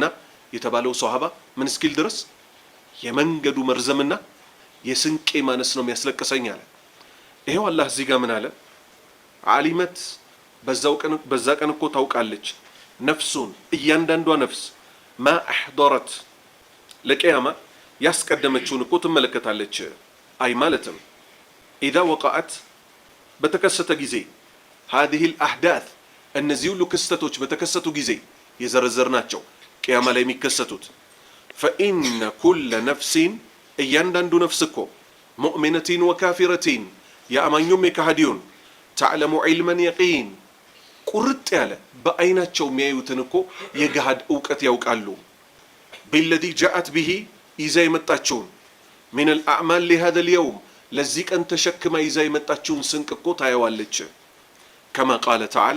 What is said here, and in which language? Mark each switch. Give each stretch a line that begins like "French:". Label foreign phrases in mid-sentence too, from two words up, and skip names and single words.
Amharic: የተባለው ሷሃባ ምን እስኪል ድረስ የመንገዱ መርዘምና የስንቄ ማነስ ነው የሚያስለቅሰኝ አለ ይሄው አላህ እዚህ ጋር ምን አለ ዓሊመት በዛ ቀን እኮ ታውቃለች ነፍሱን እያንዳንዷ ነፍስ
Arabic: ما أحضرت
Amharic: ለቂያማ ያስቀደመችውን እኮ ትመለከታለች አይ ማለትም
Arabic: إذا وقعت
Amharic: በተከሰተ ጊዜ
Arabic: هذه الأحداث
Amharic: እነዚህ ሁሉ ክስተቶች በተከሰቱ ጊዜ የዘረዘርናቸው ቂያማ ላይ የሚከሰቱት
Arabic: فإن كل نفس
Amharic: እያንዳንዱ ነፍስ እኮ
Arabic: مؤمنة وكافرة
Amharic: የአማኙም የካሃዲውን
Arabic: تعلم علم اليقين
Amharic: ቁርጥ ያለ በአይናቸው የሚያዩትን እኮ የገሃድ እውቀት ያውቃሉ።
Arabic: بالذي جاءت به
Amharic: ይዛ የመጣችውን
Arabic: من الأعمال لهذا اليوم
Amharic: ለዚህ ቀን ተሸክማ ይዛ የመጣችውን ስንቅ እኮ ታየዋለች።
Arabic: كما قال تعالى